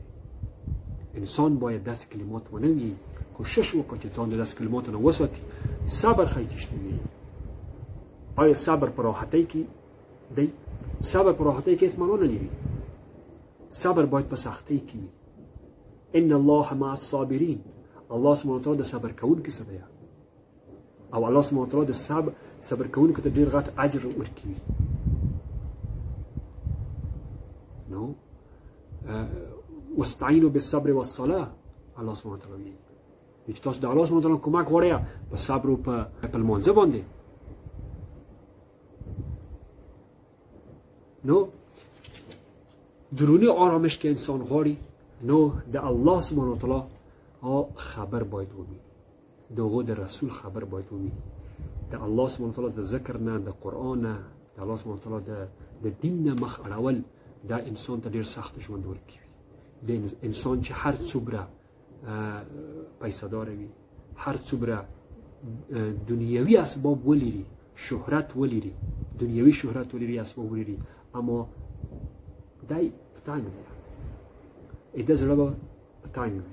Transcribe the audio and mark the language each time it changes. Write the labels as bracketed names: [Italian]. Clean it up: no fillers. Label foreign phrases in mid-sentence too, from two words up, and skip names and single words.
[Pashto] انسان باید داسې کلمات ونه وایي. کوشش وکړه چې ځان د داسې کلماتو نه وساتي. صبر ښایي چې شته وي. آیا صبر په راحتۍ کې دی؟ صبر په راحتۍ کې هېڅ معنا نه لري. صبر باید په سختۍ کې وي. [Arabic] ان الله مع الصابرین. الله سبحانه وتعالی [Pashto] د صبر کوونکي سره دی، او [Arabic] الله سبحانه وتعالی [Pashto] د صبر کوونکو ته ډېر غټ اجر ورکوي. [Arabic] نو واستعینوا بالصبر والصلاه. الله سبحانه وتعالی [Pashto] وایي چې تاسو د [Arabic] الله سبحانه وتعالی [Pashto] کومک غواړئ په صبر او په لمانځه باندې. نو [Persian] درونی آرامش [Pashto] که انسان غواړي نو د [Arabic] الله سبحانه وتعالی [Pashto] خبر باید ومینی، د هغو د رسول خبر باید ومینی، د [Arabic] الله سبحانه وتعالی [Pashto] د ذکر نه، د قرآن نه، د الله سبحانه وتعالی د دین نه مخ اړول دا انسان ته ډېر سخت ژوند ورکوي. د انسان چې هر څومره پیسه داره وي، هر څومره دنیوي اسباب ولري، شهرت ولري، دنیوي شهرت ولري، اسباب ولري، اما دی په تنګ دی، د زړه به په تنګ وي.